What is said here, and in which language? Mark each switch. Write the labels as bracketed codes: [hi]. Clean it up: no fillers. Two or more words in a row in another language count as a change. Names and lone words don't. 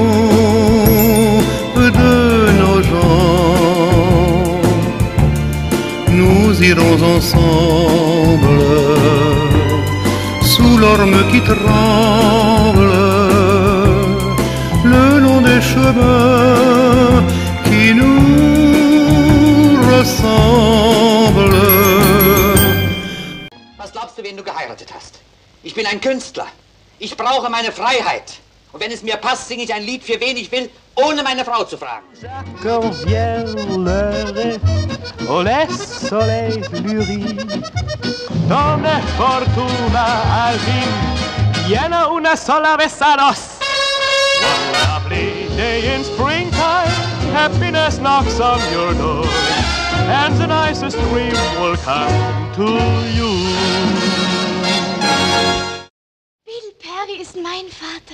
[fr] de nos gens. Nous irons ensemble sous l'orme qui tremble le long des chemins qui nous [de] Was glaubst du, wen du geheiratet hast? Ich bin ein Künstler. Ich brauche meine Freiheit. Und wenn es mir passt, singe ich ein Lied für wen ich will, ohne meine Frau zu fragen. [fr] Quand vient l'heure, oh le soleil fleurit, donne [es] fortuna al fin, llena una sola vez a dos. [en] One lovely day in springtime, happiness knocks on your door, and the nicest dream will come to you. [de] Bill Perry ist mein Vater.